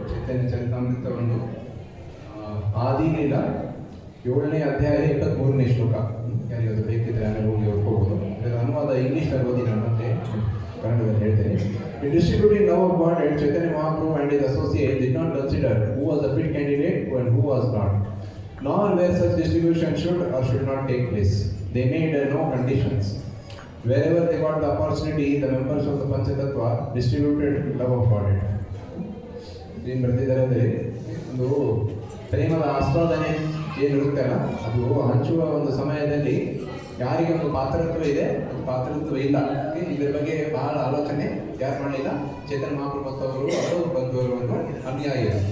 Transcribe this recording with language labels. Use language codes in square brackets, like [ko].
[kn] ಚೈತನ್ಯ ಚರಿತಾಮೃತ ಒಂದು ಆದಿಲೀಲ 7ನೇ ಅಧ್ಯಾಯ 23ನೇ ಶ್ಲೋಕ. ಯಾರಿಗಾದ್ರು ಬೇಕಿದ್ರೆ ಆಮೇಲೆ ಹೋಗಿ ಓದ್ಕೋಬಹುದು. ಇದರ ಅನುವಾದ ಇಂಗ್ಲಿಷ್ನಲ್ಲಿ ಓದಿ ನಾನು ಮತ್ತೆ ಕನ್ನಡದಲ್ಲಿ ಹೇಳ್ತೇನೆ. [en] In distributing love of God, Chaitanya Mahaprabhu and his associates did not consider who was a fit candidate and who was not, nor where such distribution should or should not take place. They made no conditions. Wherever they got the opportunity, the members of the Panchatattva distributed love of God. [kn] ಏನು ಬರ್ತಿದ್ದಾರೆ ಅಂದರೆ ಒಂದು ಪ್ರೇಮದ ಆಸ್ವಾದನೆ ಏನಿರುತ್ತೆ ಅಲ್ಲ ಅದು ಹಂಚುವ ಒಂದು ಸಮಯದಲ್ಲಿ ಯಾರಿಗೆ ಒಂದು ಪಾತ್ರತ್ವ ಇದೆ ಒಂದು ಪಾತ್ರತ್ವ ಇಲ್ಲ. ಇದ್ರ ಬಗ್ಗೆ ಬಹಳ ಆಲೋಚನೆ ಯಾರು ಮಾಡಲಿಲ್ಲ, ಚೇತನ್ ಮಹಾಪ್ರಭು ಅವರು ಬಂದವರು ಒಂದು ಅನ್ಯಾಯ.